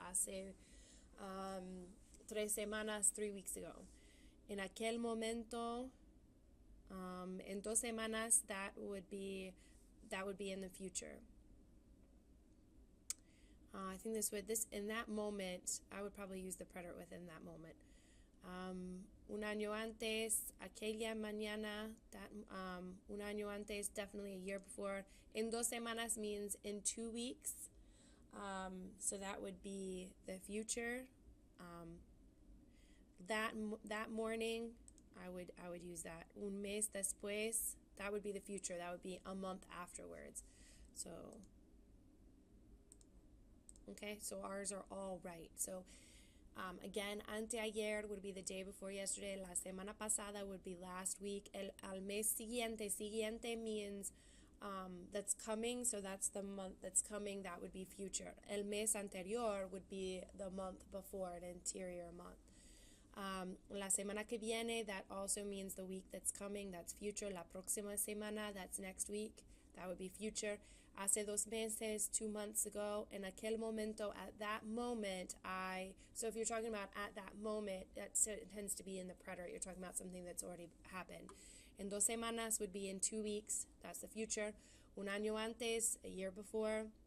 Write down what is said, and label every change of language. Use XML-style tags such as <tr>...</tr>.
<es>Hace 3 semanas,</es> <en>3 weeks ago.</en> <es>En aquel momento, en 2 semanas,</es> <en>that would be in the future. I think in that moment, I would probably use the preterite within that moment.</en> <es>Un año antes, aquella mañana, that un año antes,</es> <en>definitely a year before.</en> <es>En 2 semanas</es> <en>means in 2 weeks, so that would be the future. That morning, I would use that.</en> <es>Un mes después,</es> <en>that would be the future. That would be a month afterwards. So, okay, so ours are all right. So, again, anteayer would be the day before yesterday.</en> <es>La semana pasada</es> <en>would be last week.</en> <es>Al mes siguiente.</es> <en>Siguiente means that's coming, so that's the month that's coming. That would be future.</en> <es>El mes anterior</es> <en>would be the month before, an anterior month.</en> <es>La semana que viene,</es> <en>that also means the week that's coming. That's future.</en> <es>La próxima semana,</es> <en>that's next week. That would be future.</en> <es>Hace 2 meses,</es> <en>2 months ago.</en> <es>En aquel momento,</es> <en>at that moment, so if you're talking about at that moment, that tends to be in the preterite. You're talking about something that's already happened.</en> <es>En 2 semanas</es> <en>would be in 2 weeks. That's the future.</en> <es>Un año antes,</es> <en>a year before.</en>